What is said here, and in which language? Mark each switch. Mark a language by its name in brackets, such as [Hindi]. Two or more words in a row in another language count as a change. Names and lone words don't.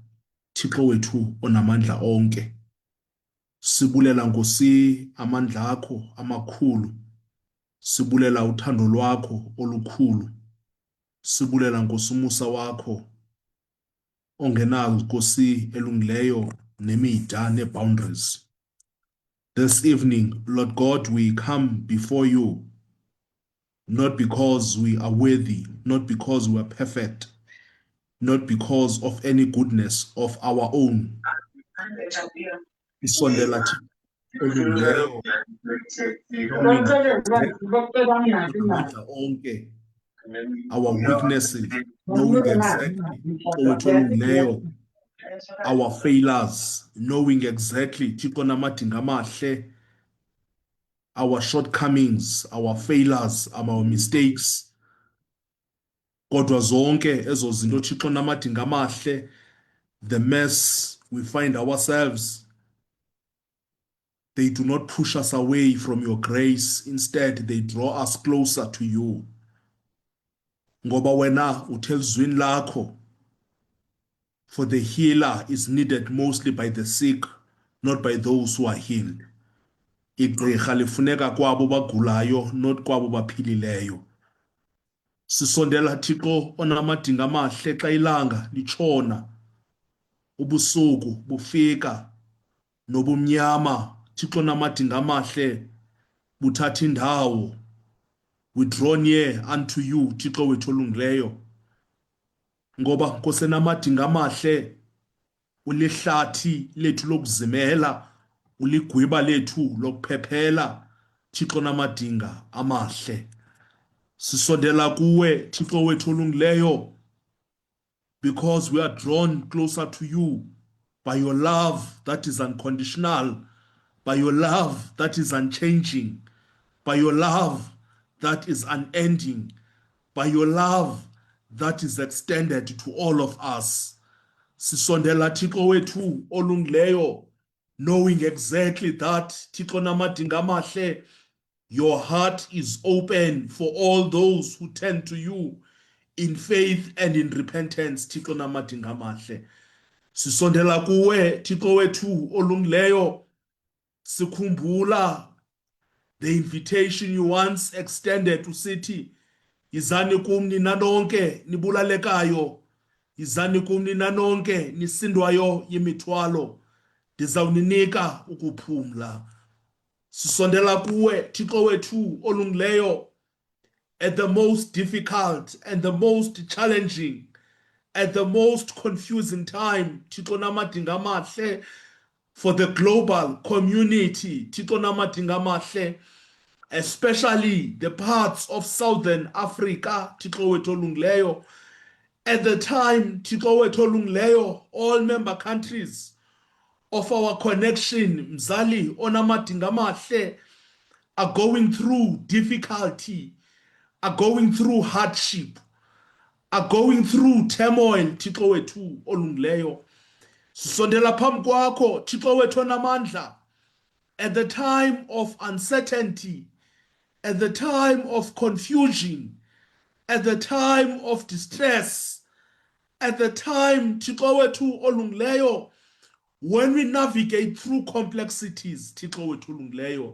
[Xhosa] Thixo wethu onamandla onke. Sibulela Nkosi amandla akho amakhulu. Sibulela uthando lwakho olukhulu. Sibulela Nkosi umusa wakho ongenayo Nkosi elungileyo nemida ne-boundaries. [English] This evening, Lord God, we come before you, not because we are worthy, not because we are perfect, not because of any goodness of our own. [Xhosa] Isondela olungileyo, amandla onke, [English] our weaknesses, knowing exactly our failures, knowing exactly our shortcomings, our failures, our mistakes. [Xhosa] Kodwa zonke ezo zinto Thixo namadinga amahle, [English] the mess we find ourselves, they do not push us away from your grace. Instead, they draw us closer to you. [Xhosa] Ngoba wena uthe ezwini lakho, [English] for the healer is needed mostly by the sick, not by those who are healed. [Xhosa] Igqirha lifuneka kwabo bagulayo, not kwabo baphilileyo. Sisondela Thixo onamadinga amahle xa ilanga litshona, ubusuku bufika, nobumnyama Thixo onamadinga amahle buthatha indawo. [English] We draw near unto you, [Xhosa] Thixo wethu olungileyo. Ngoba Nkosi enamadinga amahle ulihlathi lethu lokuzimela, uligwiba lethu lokuphephela, Thixo namadinga amahle. Sisondela kuwe Thixo wethu olungileyo, [English] because we are drawn closer to you by your love that is unconditional, by your love that is unchanging, by your love that is unending, by your love that is extended to all of us. [Xhosa] Sisondela Thixo wethu olungileyo, [English] knowing exactly that [Xhosa] Thixo namadinga amahle, [English] your heart is open for all those who turn to you in faith and in repentance, [Xhosa] Thixo namadinga amahle. Sisondela kuwe Thixo wethu olungileyo, sikhumbula [English] the invitation you once extended to city. [Xhosa] Izani kum nina nonke nibulalekayo, izani kum nina nonke nisindwayo yimithwalo, ndizawuninika ukuphumla. Sisondela kuwe Thixo wethu olungileyo, [English] at the most difficult and the most challenging, at the most confusing time, [Xhosa] Thixo namadinga amahle, [English] for the global community, [Xhosa] Thixo namadinga amahle, [English] especially the parts of Southern Africa, [Xhosa] Thixo wethu olungileyo. [English] At the time, [Xhosa] Thixo wethu olungileyo, [English] all member countries of our connection, [Xhosa] mzali onamadinga amahle, [English] are going through difficulty, are going through hardship, are going through turmoil, [Xhosa] Thixo wethu olungileyo. Sisondela phambi kwakho Thixo wethu onamandla, [English] at the time of uncertainty, at the time of confusion, at the time of distress, at the time [Xhosa] Thixo wethu olungileyo, [English] when we navigate through complexities, [Xhosa] Thixo wethu olungileyo.